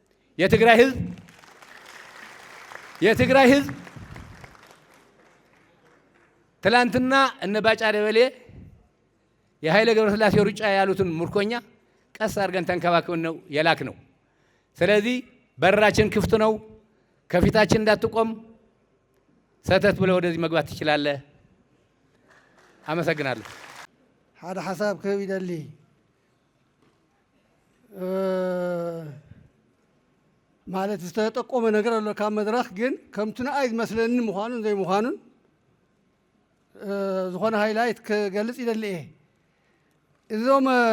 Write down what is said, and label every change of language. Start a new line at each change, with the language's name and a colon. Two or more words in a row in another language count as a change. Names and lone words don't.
Amharic: የትግራይ ህዝብ ትላንትና እነ ባጫ ደበሌ የኃይለ ገብረስላሴ ሩጫ ያሉትን ምርኮኛ ቀስ አድርገን ተንከባክበን ነው የላክ ነው። ስለዚህ በራችን ክፍት ነው። ከፊታችን እንዳትቆም ሰተት ብለህ ወደዚህ መግባት ትችላለህ። አመሰግናለሁ።
Tigrinya: ሓደ ሓሳብ ክህብ ይደሊ ማለት ዝተጠቆመ ነገር ኣሎ ካብ መድረኽ ግን ከምቲ ንኣይ ዝመስለኒ ምዃኑን ዘይምዃኑን ዝኾነ ሃይላይት ክገልጽ ይደሊ እየ። እዞም